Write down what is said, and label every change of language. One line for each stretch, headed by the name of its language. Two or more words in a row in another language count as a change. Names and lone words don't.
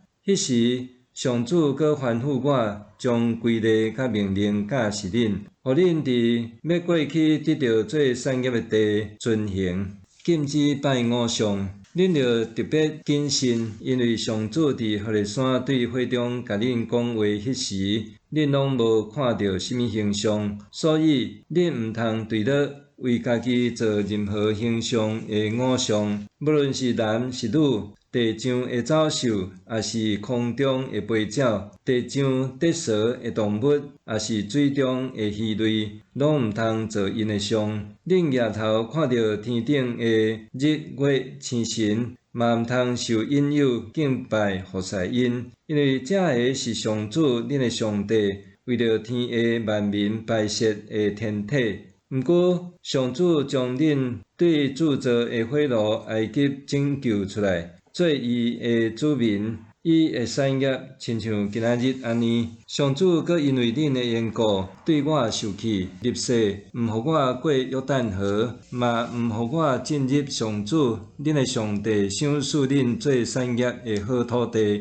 Min Nan Chinese: 迄时，上主搁吩咐我将规例甲命令教示恁，互恁伫要过去得到做产业的地遵行。禁止拜偶像。恁着特别谨慎，因为上主伫何烈山对会中甲恁讲话迄时，恁拢无看到什么形象，所以恁毋通对了为家己做任何形象的偶像，无论是男是女，地上的走兽，也是空中的飞鸟，地上得蛇的动物，也是水中的鱼类，拢毋通做因的像。恁夜头看到天顶的日月星辰，嘛毋通受引诱敬拜服侍因，因为这个是上主恁的上帝为着天下万民排泄的天体。毋过，上主将恁对铸造的火炉埃及拯救出来，做伊的子民，伊的产业亲像今仔日安尼。上主搁因为恁的缘故，对我受气立誓，毋互我过约旦河，嘛毋互我进入上主恁的上帝赏赐恁做产业的好土地。